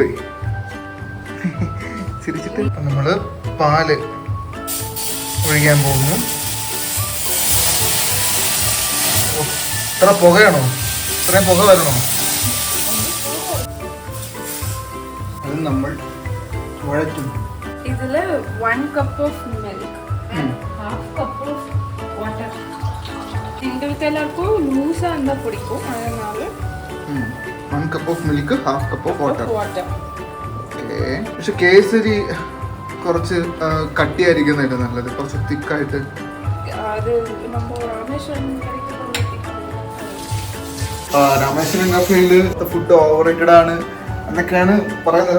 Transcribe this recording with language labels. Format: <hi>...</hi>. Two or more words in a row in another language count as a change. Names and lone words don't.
<ml>ചിരിച്ചിട്ട് നമ്മള് പാല് ഒഴിക്കാൻ പോകുന്നു. ഇത്ര പുകയാണോ? ഇത്രയും പുക വരണോ? അത് നമ്മൾ വഴറ്റുന്നു.</ml> <en>ഇതില് 1 cup of milk and 1/2 cup of water.</en> <ta>எங்களுக்கு எல்லாருக்கும் லூஸாக இருந்தால் பிடிக்கும், அதனால</ta> <en>1 cup of milk 1/2 cup of water. water.</en> <ml>ഓക്കെ. പക്ഷെ കേസരി കുറച്ച് കട്ടിയായിരിക്കുന്നതല്ലേ നല്ലത്, കുറച്ച് തിക്കായിട്ട്. അത് നമ്മൾ രാമേശ്വരം രാമേശ്വരം കഫേയിൽ</ml> <en>food over rated</en> <ml>ആണ് എന്നൊക്കെയാണ് പറയുന്നത്.</ml>